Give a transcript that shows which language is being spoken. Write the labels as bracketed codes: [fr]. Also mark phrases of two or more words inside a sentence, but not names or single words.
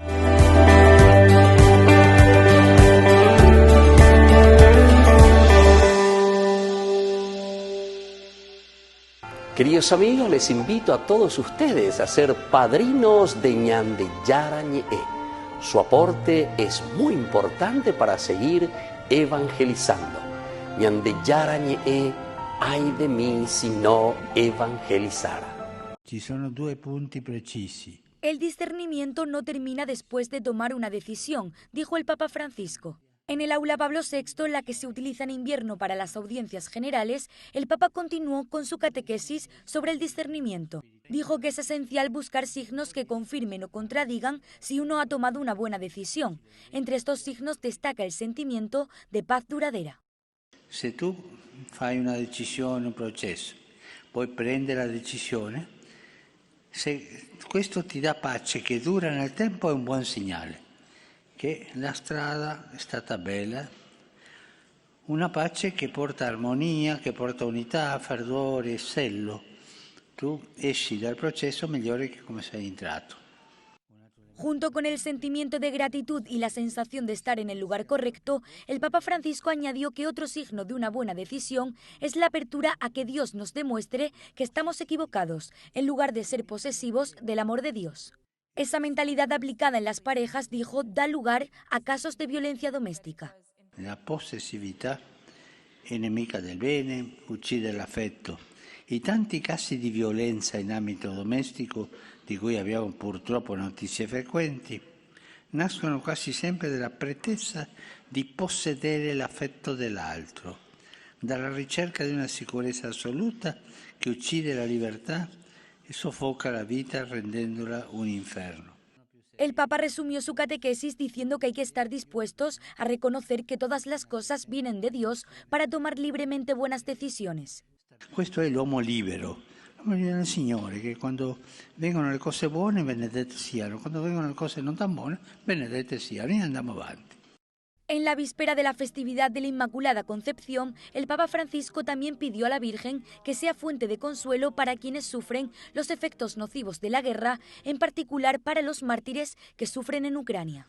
[es] Queridos amigos, les invito a todos ustedes a ser padrinos de Ñande Yara Ñe'e. Su aporte es muy importante para seguir evangelizando. Ñande Yara Ñe'e, ay de mí si no evangelizara. [it] Ci sono due punti precisi. [es] El discernimiento no termina después de tomar una decisión, dijo el Papa Francisco. En el aula Pablo VI, la que se utiliza en invierno para las audiencias generales, el Papa continuó con su catequesis sobre el discernimiento. Dijo que es esencial buscar signos que confirmen o contradigan si uno ha tomado una buena decisión. Entre estos signos destaca el sentimiento de paz duradera. [it] Se tu fai una decisione, un processo, poi prende la decisione, se questo ti dà pace che dura nel tempo è un buon segnale. Che la strada è stata bella, una pace che porta armonia, che porta unità, fervore, sello. Tu esci dal processo migliore che come sei entrato. [es] Junto con el sentimiento de gratitud y la sensación de estar en el lugar correcto, el Papa Francisco añadió que otro signo de una buena decisión es la apertura a que Dios nos demuestre que estamos equivocados, en lugar de ser posesivos del amor de Dios. Esa mentalidad aplicada en las parejas, dijo, da lugar a casos de violencia doméstica. [it] La possessività è nemica del bene, uccide l'affetto. I tanti casi di violenza in ambito domestico, di cui abbiamo purtroppo notizie frequenti, nascono quasi sempre dalla pretesa di possedere l'affetto dell'altro, dalla ricerca di una sicurezza assoluta che uccide la libertà [es] y sofoca la vida rendiéndola un infierno. El Papa resumió su catequesis diciendo que hay que estar dispuestos a reconocer que todas las cosas vienen de Dios para tomar libremente buenas decisiones. [it] Questo è l'uomo libero. L'uomo libero è il Signore, che quando vengono le cose buone, benedette siano, quando vengono le cose non tan buone, benedette siano, e andiamo avanti. [es] En la víspera de la festividad de la Inmaculada Concepción, el Papa Francisco también pidió a la Virgen que sea fuente de consuelo para quienes sufren los efectos nocivos de la guerra, en particular para los mártires que sufren en Ucrania.